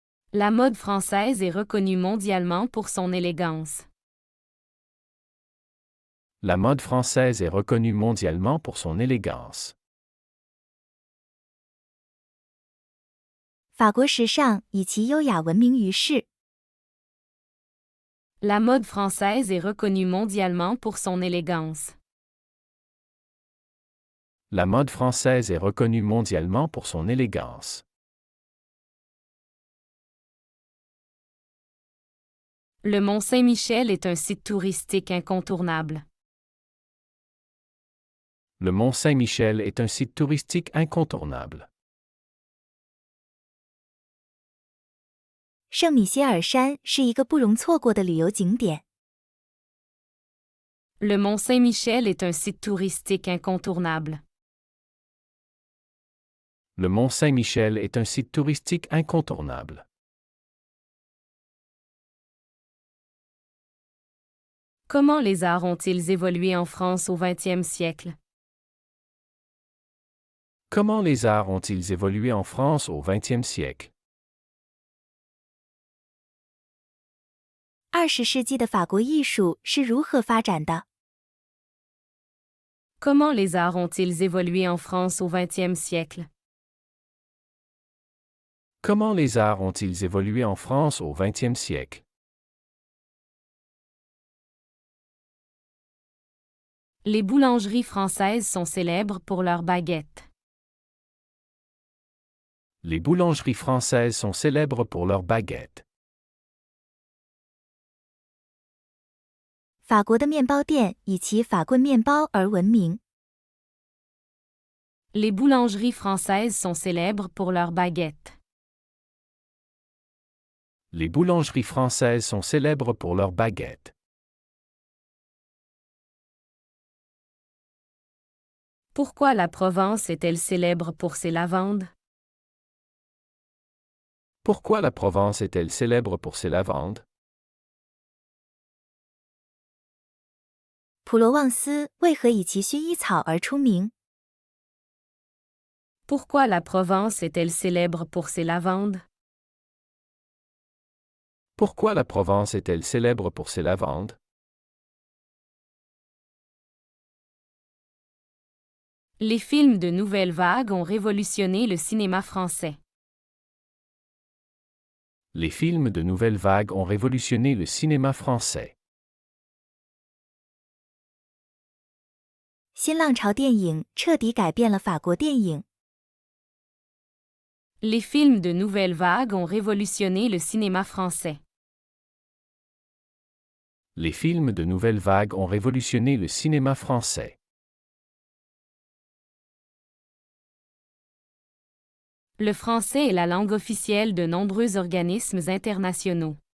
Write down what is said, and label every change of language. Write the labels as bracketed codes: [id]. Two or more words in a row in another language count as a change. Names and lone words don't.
[fr] La mode française est reconnue mondialement pour son élégance. La mode française est reconnue mondialement pour son élégance. [zh] 法国时尚以其优雅闻名于世。 [fr] La mode française est reconnue mondialement pour son élégance. La mode française est reconnue mondialement pour son élégance. Le Mont Saint-Michel est un site touristique incontournable. Le Mont Saint-Michel est un site touristique incontournable. [zh] 圣米歇尔山是一个不容错过的旅游景点。 [fr] Le Mont Saint-Michel est un site touristique incontournable. Le Mont Saint-Michel est un site touristique incontournable. Comment les arts ont-ils évolué en France au XXe siècle? Comment les arts ont-ils évolué en France au XXe siècle? [zh] 20 世纪的法国艺术是如何发展的？ [fr] Comment les arts ont-ils évolué en France au XXe siècle? Comment les arts ont-ils évolué en France au XXe siècle? Les boulangeries françaises sont célèbres pour leurs baguettes. Les boulangeries françaises sont célèbres pour leurs baguettes. [zh] 法国的面包店以其法棍面包而闻名。 [fr] Les boulangeries françaises sont célèbres pour leurs baguettes. Les boulangeries françaises sont célèbres pour leurs baguettes. Pourquoi la Provence est-elle célèbre pour ses lavandes? Pourquoi la Provence est-elle célèbre pour ses lavandes? [zh] 普罗旺斯为何以其薰衣草而出名？ [fr] Pourquoi la Provence est-elle célèbre pour ses lavandes? Pourquoi la Provence est-elle célèbre pour ses lavandes? Les films de nouvelle vague ont révolutionné le cinéma français. Les films de nouvelle vague ont révolutionné le cinéma français. [zh] 新浪潮电影彻底改变了法国电影。 [fr] Les films de nouvelle vague ont révolutionné le cinéma français. Les films de nouvelle vague ont révolutionné le cinéma français. Le français est la langue officielle de nombreux organismes internationaux.